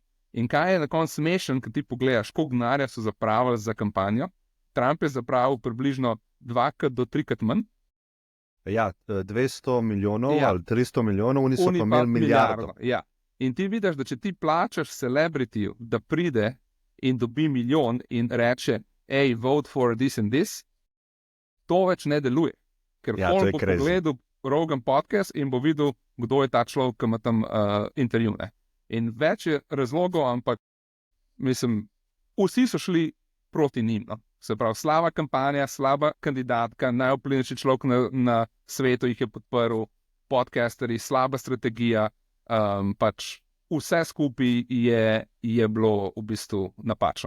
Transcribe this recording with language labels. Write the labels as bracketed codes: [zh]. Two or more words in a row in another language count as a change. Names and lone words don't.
[sl] In kaj je na koncu smešen, ko ti pogledaš, koliko denarja so zapravili za kampanjo? Trump je zapravil približno 2 do 3 manj. Ja, 200 milijonov ali 300 milijonov, oni so pa imeli milijardo. Ja. In ti vidiš, da če ti plačaš celebrityju, da pride in dobi milijon in reče, [en] hey, vote for this and this, [sl] to več ne deluje. Ker folk bo pogledal Rogan podcast in bo videl, kdo je ta človek, ki ima tam intervju. Ne? In več je razlogov, ampak mislim, vsi so šli proti njim. No? Se pravi, slaba kampanja, slaba kandidatka, najvplivnejši človek na svetu jih je podprl, podcasteri, slaba strategija, pač vse skupaj je bilo v bistvu napačno.